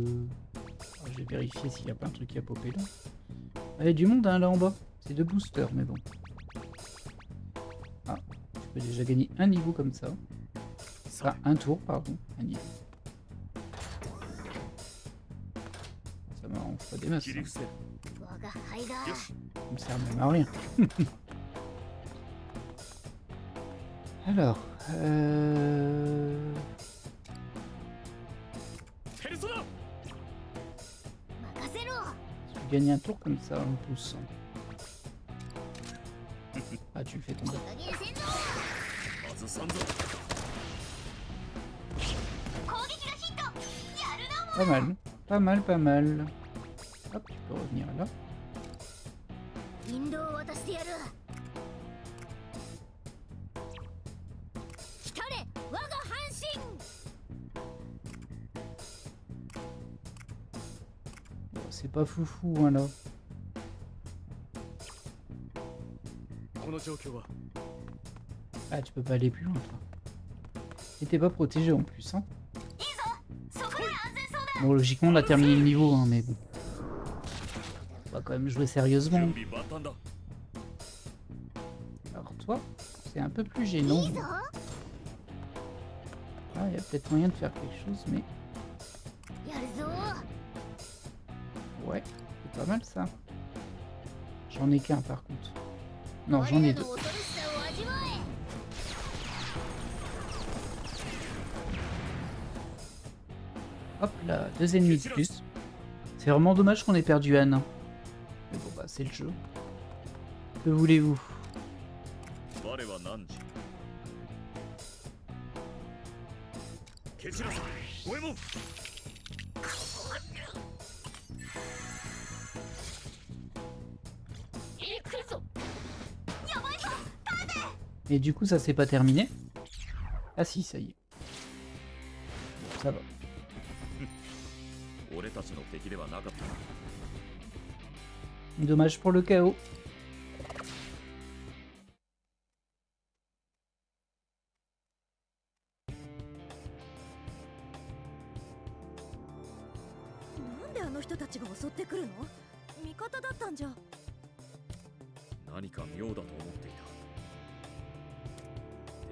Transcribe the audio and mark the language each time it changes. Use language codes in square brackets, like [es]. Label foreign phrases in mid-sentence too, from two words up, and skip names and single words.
[fr] Alors, je vais vérifier s'il n'y a pas un truc qui a popé là. Il y a du monde hein, là en bas, c'est 2 boosters mais bon. Ah, je peux déjà gagner un niveau comme ça. Enfin, un tour, pardon, un niveau. Pas des masses. [ja] 切り伏せる。我が輩がよし。 [fr] Ça me sert même à rien. Alors, [ja] ペルソナ任せろ。 [fr] tu gagnes un tour comme ça en poussant. Ah, tu le fais tomber. [ja] 加減せんぞ。外さんぞ。攻撃がヒット。やるなも [fr] Pas mal, pas mal, pas mal. Hop, tu peux revenir là. [ja] 引導を渡してやる。光れ我が半身。 [fr] Bon, c'est pas foufou, hein, là. [ja] この状況は [fr] Ah, tu peux pas aller plus loin, toi. Et t'es pas protégé en plus, hein. [ja] いいぞ。そこで安全そうだ。 [fr] Bon, logiquement, on a terminé le niveau, hein, mais bon. On va quand même jouer sérieusement. [ja] 準備万端だ。 [fr] Alors toi, c'est un peu plus gênant. [ja] いいぞ。 [fr] Ah, il y a peut-être moyen de faire quelque chose, mais [ja] やるぞ。 [fr] ouais, c'est pas mal ça. J'en ai qu'un par contre. Non, j'en ai deux. [ja] 我らの恐ろしさを味わえ。 [fr] Hop là, 2 ennemis de plus. C'est vraiment dommage qu'on ait perdu Anne. Hein. Mais bon, bah, c'est le jeu. Que voulez-vous? [ja] 我は何時。蹴散らせ。五右衛門。行くぞ。やばいぞ。 [fr] Et du coup, ça s'est pas terminé? Ah si, ça y est. Bon, ça va. [ja] 俺たちの敵ではなかったな。 [fr] Dommage pour le chaos. [ja] なんであの人たちが襲ってくるの？味方だったんじゃ。何か妙だと思っていた。